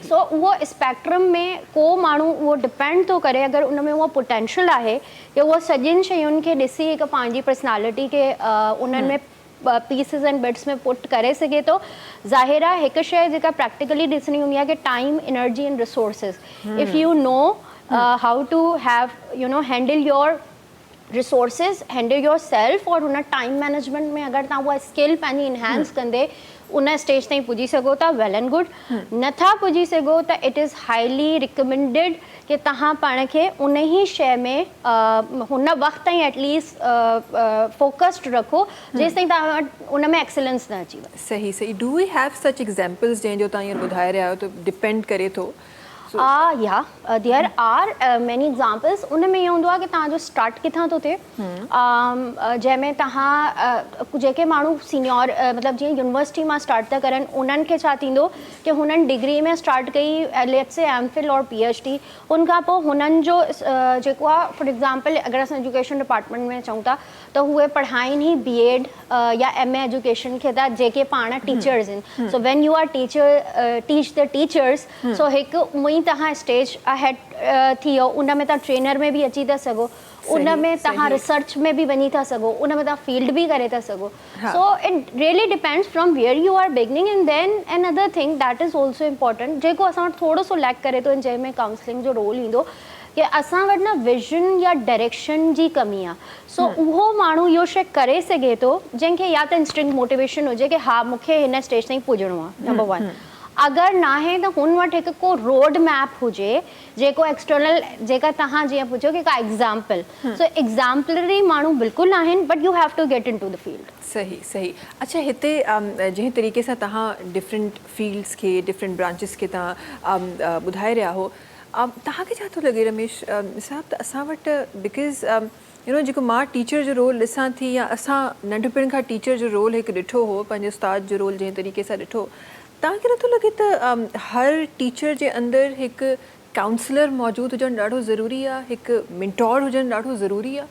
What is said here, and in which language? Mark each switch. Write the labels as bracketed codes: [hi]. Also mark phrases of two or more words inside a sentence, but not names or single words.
[sd] सो उहो स्पेक्ट्रम में को माण्हू उहो डिपेंड थो करे अगरि उन में उहो पोटेंशियल आहे कि उहो सॼिनि शयुनि खे ॾिसी हिकु पंहिंजी पर्सनैलिटी खे उन्हनि में [en] pieces and bits [sd] में पुट करे सघे थो। ज़ाहिर आहे हिकु शइ जेका प्रैक्टिकली ॾिसणी हूंदी आहे कि [en] time, energy and resources, if you know how to have handle your resources, handle your self, [sd] और उन [en] time management [sd] में अगरि तव्हां उहा स्किल पंहिंजी इनहेंस कंदे उन स्टेज ताईं पुॼी सघो था, [en] well and good. [sd] नथा पुॼी सघो त [en] it is highly recommended [sd] कि तव्हां पाण खे उन ई शइ में हुन वक़्त ताईं [en] atleast focused [sd] रखो जेसि ताईं तव्हां वटि उन में एक्सीलेंस न अची वञे। सही सही। [en] do we have such examples [sd] जंहिंजो तव्हां हींअर ॿुधाए रहिया आहियो त डिपेंड करे थो? [en] ya there are many examples. [sd] उन में इहो हूंदो आहे कि तव्हांजो स्टार्ट किथां थो थिए, जंहिंमें तव्हां जेके माण्हू सीनियर मतिलबु जीअं यूनिवर्सिटी मां स्टार्ट था करनि, उन्हनि खे छा थींदो कि हुननि डिग्री में स्टार्ट कई [en] let's say MPhil [sd] और PhD, उनखां पोइ हुननि जो जेको आहे [en] for example [sd] अगरि असां [en] education department [sd] में चऊं था त उहे पढ़ाइनि ई BEd या MA एजुकेशन खे था, जेके पाण टीचर्स आहिनि। [en] so when you are teacher teach the teachers, [sd] सो हिकु तव्हां स्टेज अहेड थी वियो, उन में तव्हां ट्रेनर में बि अची था सघो, उन में तव्हां रिसर्च में बि वञी था सघो, उन में तव्हां फील्ड बि करे था सघो। [en] so it really depends from where you are beginning. and then another thing that is also important, [sd] जेको असां वटि थोरो सो लैक करे थो, जंहिंमें काउंसलिंग जो रोल ईंदो कि असां वटि न विजन या डायरेक्शन जी कमी आहे। सो उहो माण्हू इहो शइ करे सघे थो जंहिंखे या त [en] instinct motivation [sd] हुजे कि हा मूंखे हिन स्टेज ताईं पुॼणो आहे, नंबर 1। अगरि न आहे त हुन वटि हिकु को [en] road map [sd] हुजे जेको एक्सटर्नल, जेका तव्हां जीअं पुछो कि का एग्ज़ाम्पल, सो एग्ज़ाम्पलरी माण्हू बिल्कुलु आहिनि, [en] but you have to get in to the field. [sd] सही सही। अच्छा, हिते जंहिं तरीक़े सां तव्हां [en] different fields [sd] खे, [en] different branches [sd] खे तव्हां ॿुधाए रहिया हो, तव्हांखे छा थो लॻे रमेश साहब त असां वटि बिकॉज़ जेको मां टीचर जो रोल ॾिसां थी, या असां नंढपण खां टीचर जो रोल हिकु ॾिठो हो, पंहिंजे उस्ताद जो रोल जंहिं तरीक़े सां ॾिठो, तव्हांखे नथो लॻे त हर टीचर जे अंदरि हिकु काउंसलर मौजूदु हुजणु ॾाढो ज़रूरी आहे, हिकु मेंटोर हुजणु ॾाढो ज़रूरी आहे?